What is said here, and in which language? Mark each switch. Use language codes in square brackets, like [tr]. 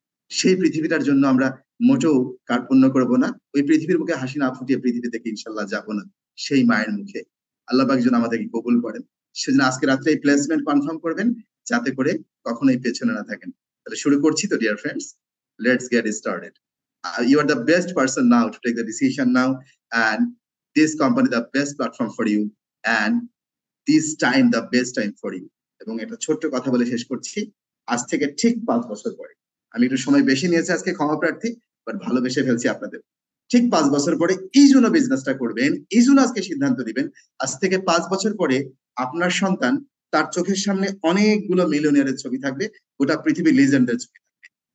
[bn] সেই পৃথিবীটার জন্য আমরা মোটেও কার্পণ্য করবো না, ওই পৃথিবীর মুখে হাসি না ফুটিয়ে পৃথিবী থেকে ইনশাল্লাহ যাবো না, সেই মায়ের মুখে। আল্লাহ পাক যেন আমাদেরকে কবুল করেন। সেজন্য আজকে রাত্রে এই প্লেসমেন্ট কনফার্ম করবেন, যাতে করে কখনোই পেছনে না থাকেন। তাহলে শুরু করছি তো [en] Dear friends, let's get started. You are the best person now to take the decision now, and this company the best platform for you, and this time the best time for you. [bn] এবং এটা ছোট্ট কথা বলে শেষ করছি, আজ থেকে ঠিক 5 বছর পরে, আমি একটু সময় বেশি নিয়েছি আজকে, ক্ষমা প্রার্থী, বাট ভালোবেসে ফেলছি আপনাদের, ঠিক 5 বছর পরে এই জন্য বিজনেসটা করবেন, এই জন্য আজকে সিদ্ধান্ত দিবেন। আজ থেকে 5 বছর পরে আপনার সন্তান, তার চোখের সামনে অনেকগুলো মিলিয়নিয়ারের ছবি থাকবে, গোটা পৃথিবীর লিজেন্ডের ছবি থাকবে।